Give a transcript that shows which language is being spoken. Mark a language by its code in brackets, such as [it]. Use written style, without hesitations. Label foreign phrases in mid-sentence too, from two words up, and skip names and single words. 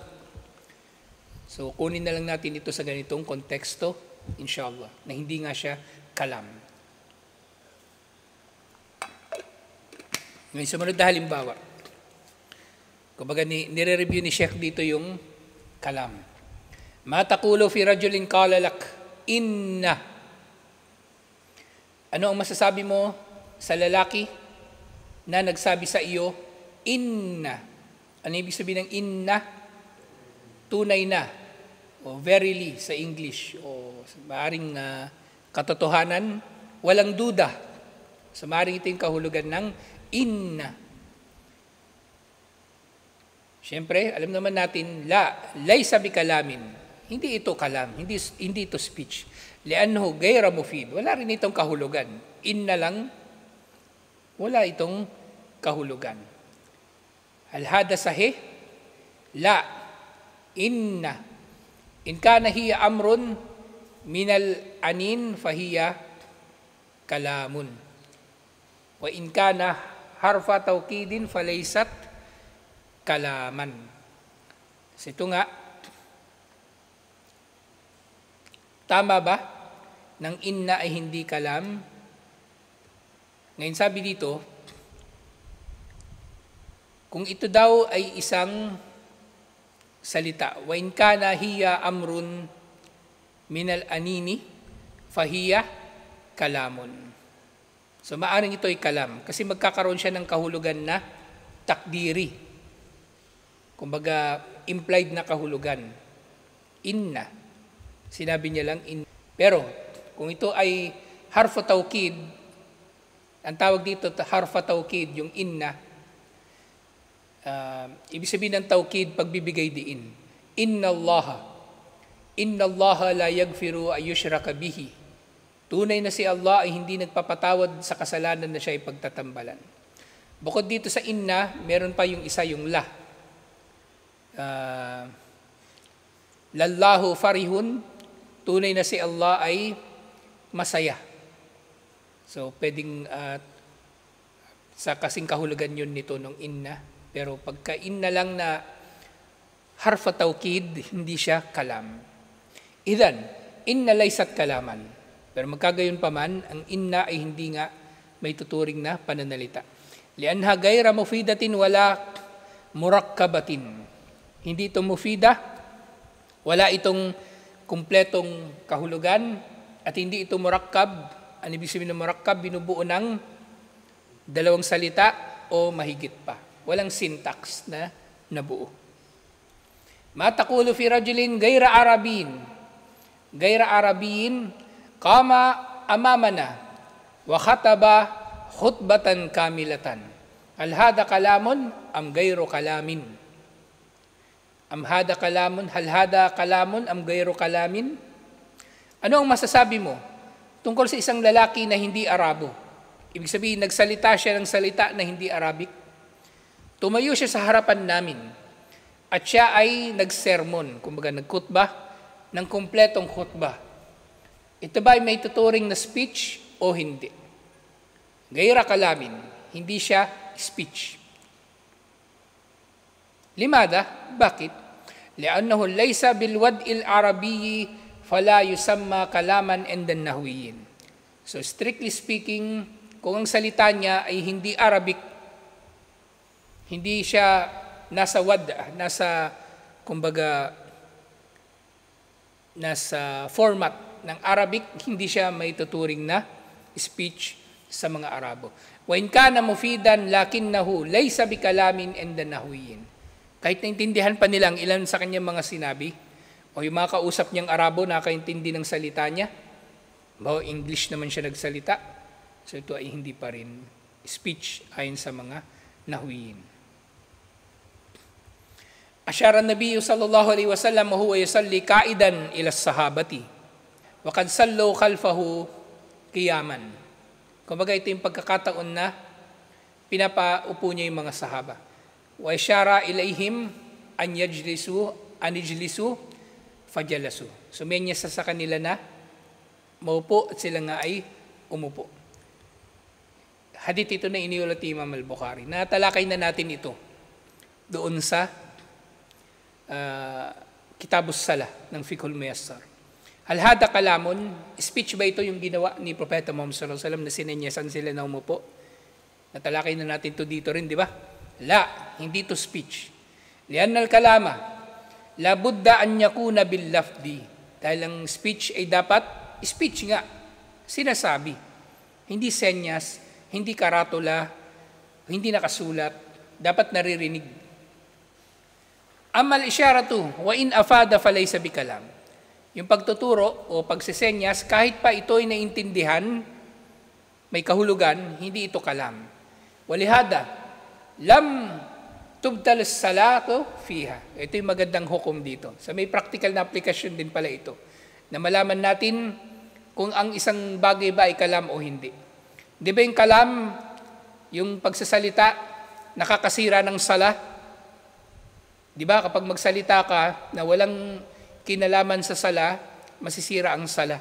[tl] So kunin na lang natin ito sa ganitong konteksto, [ar] إن شاء الله, [tl] na hindi nga siya kalam. Ngayon, sumunod na halimbawa. Kumbaga, nire-review ni Sheikh dito yung kalam. [ar] ما تقول في رجل قال لك إن. [tl] Ano ang masasabi mo sa lalaki na nagsabi sa iyo inna? Ano ibig sabihin ng inna? Tunay na o verily sa English o maaring katotohanan, walang duda. So maaring ito yung kahulugan ng inna. Siyempre, alam naman natin, [ar] ليس بكلام. [tl] Hindi ito kalam, hindi ito speech. [ar] لأنه غير مفيد. [tl] Wala rin itong kahulugan. Inna lang, wala itong kahulugan. [ar] هل هذا صحيح؟ لا. [tl] Inna. [ar] إن كان هي أمر من الأنين فهي كلام. وإن كان حرف توكيد فليست كلاما. [tl] So ito nga, tama ba ng inna ay hindi kalam? Ngayon sabi dito, kung ito daw ay isang salita, [ar] وإن كان هي أمر من الأنين فهي كلام. [tl] So maaring ito ay kalam kasi magkakaroon siya ng kahulugan na takdiri. Kumbaga implied na kahulugan. Inna. Sinabi niya lang inna. Pero kung ito ay [ar] حرف توكيد, [tl] ang tawag dito [ar] حرف توكيد, [tl] yung inna, ibig sabihin ng tawkid, pagbibigay diin. [ar] إن الله لا يغفر أن يشرك به. [tl] Tunay na si Allah ay hindi nagpapatawad sa kasalanan na siya ay pagtatambalan. Bukod dito sa inna, meron pa yung isa, yung la. [ar] لله فرح, [tl] tunay na si Allah ay masaya. So, pwedeng sa kasing kahulugan yun nito nung inna. Pero pagka inna lang na [ar] حرف توكيد, [tl] hindi siya kalam. [ar] إذن، إن ليست كلاما. [tl] Pero magkagayon pa man, ang inna ay hindi nga may tuturing na pananalita. [ar] لأنها غير مفيدة ولا مركبة. [tl] Hindi ito mufida, wala itong kumpletong kahulugan, at hindi ito murakkab. Ano ibig sabihin ng murakkab? Binubuo ng dalawang salita o mahigit pa. Walang syntax na nabuo. [ar] ما تقول في رجل غير عربي قام أمامنا وخطب خطبة كاملة. هل هذا كلام أم غير كلام? هل هذا كلام أم غير كلام? [tl] Ano ang masasabi mo tungkol sa isang lalaki na hindi Arabo? Ibig sabihin, nagsalita siya ng salita na hindi Arabic. Tumayo siya sa harapan namin at siya ay nagsermon, kumbaga nagkutbah, ng kumpletong khutbah. Ito ba ay may tuturing na speech o hindi? [ar] غير كلام, [tl] hindi siya speech. Limada, bakit? [ar] لأنه ليس بالوضع العربي فلا يسمى كلاما عند النحويين. [en] So strictly speaking, [tl] kung ang salita niya ay hindi Arabic, hindi siya nasa format ng Arabic, hindi siya may tuturing na speech sa mga Arabo. [ar] وإن كان مفيدا لكنه ليس بكلام عند النحويين. [tl] Kahit naintindihan pa nila ang ilan sa kanyang mga sinabi, o yung mga kausap niyang Arabo nakaintindi ng salita niya, bahaw English naman siya nagsalita, so ito ay hindi pa rin speech ayon sa mga nahwiyin. [ar] أشار النبي صلى الله عليه وسلم وهو يصلي قاعدا إلى الصحابة وقد صلوا خلفه قياما. [tl] Kumbaga ito yung pagkakataon na pinapaupo niya yung mga sahaba. [ar] وأشار إليهم أن يجلسوا فجلسوا. [tl] Sumenya sa kanila na maupo at sila nga ay umupo. Hadith ito na iniulat ni Imam al-Bukhari. Natalakay na natin ito doon sa Kitabus Salah ng Fiqhul Muyassar. [ar] أهذا كلام, [tl] speech ba ito yung ginawa ni Propeta Muhammad [ar] صلى الله عليه وسلم [tl] na sinenyasan sila na umupo? Natalakay na natin ito dito rin, di ba? La, hindi to speech. [ar] لأن الكلام، لا بد أن يكون باللفظ. [tl] Dahil ang speech ay dapat, speech nga, sinasabi. Hindi senyas, hindi karatula, hindi nakasulat, dapat naririnig. [ar] أما الإشارة، وإن أفاد فليس بكلام. [tl] Yung pagtuturo o pagsisenyas, kahit pa ito ay naintindihan, may kahulugan, hindi ito kalam. [ar] ولهذا، لم تبطل الصلاة فيها. [tl] Ito yung magandang hukom dito. So may practical na application din pala ito. Na malaman natin kung ang isang bagay ba ay kalam o hindi. Di ba yung kalam, yung pagsasalita, nakakasira ng sala? Di ba kapag magsalita ka na walang kinalaman sa sala, masisira ang sala.